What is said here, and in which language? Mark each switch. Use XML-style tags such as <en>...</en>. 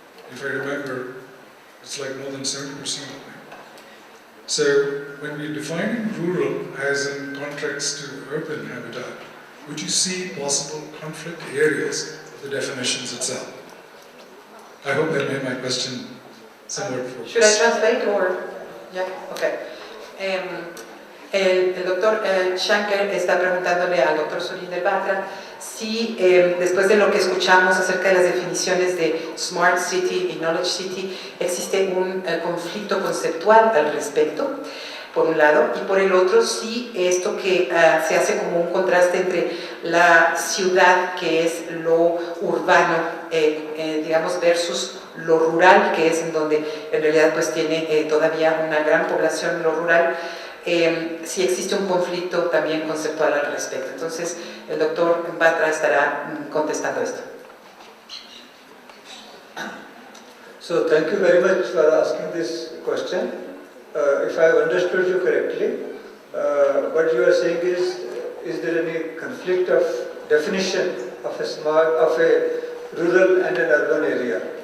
<en>If I remember, it's like more than 70%. So when we're defining rural as in contrast to urban habitat, would you see possible conflict areas of the definitions itself? I hope that made my question somewhat focused. Should I translate or? Yeah, okay.</en> <es>El doctor Shanker está preguntándole al doctor Surinder Batra si después de lo que escuchamos acerca de las definiciones de</es> <en>Smart City</en> <es>y</es> <en>Knowledge City</en> <es>existe un conflicto conceptual al respecto, por un lado, y por el otro si esto que se hace como un contraste entre la ciudad, que es lo urbano, digamos, versus lo rural, que es en donde en realidad pues tiene todavía una gran población lo rural, sí existe un conflicto también conceptual al respecto. Entonces el doctor Batra estará contestando esto.</es> <en>So thank you very much for asking this question. If I have understood you correctly, what you are saying is there any conflict of definition of a rural and an urban area?</en>